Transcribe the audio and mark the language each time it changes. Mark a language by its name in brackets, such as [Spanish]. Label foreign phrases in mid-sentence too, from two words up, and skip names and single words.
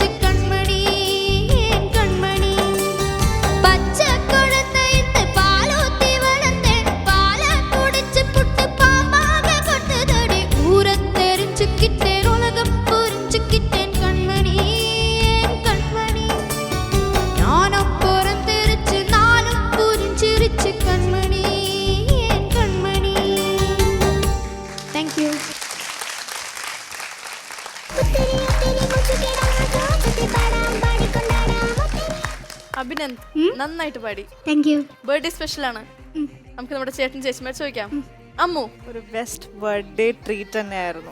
[Tamil] கண்மணி கண்மணி பச்சை குழந்தை இந்த பால் ஊத்தி வளர்த்தேன் பாலை குடிச்சு புட்டு பாம்பாக கொட்டுதடி ஊரை தெரிஞ்சுக்கிட்டேன் உலகம் புரிஞ்சுக்கிட்டேன் கண்மணி கண்மணி ஞானம் பிறந்திருச்சு நாளும் புரிஞ்சிருச்சு கண்மணி கண்மணி தேங்க்யூ [Malayalam] അഭിനന്ദ് നന്നായിട്ട് പാടി. [English] thank you birthday special [Malayalam] ആണ്. നമുക്ക് നമ്മുടെ ചേട്ടൻ ചേച്ചിമാർ ചോദിക്കാം. അമ്മു ഒരു [English] best birthday treat [Malayalam] തന്നെയായിരുന്നു.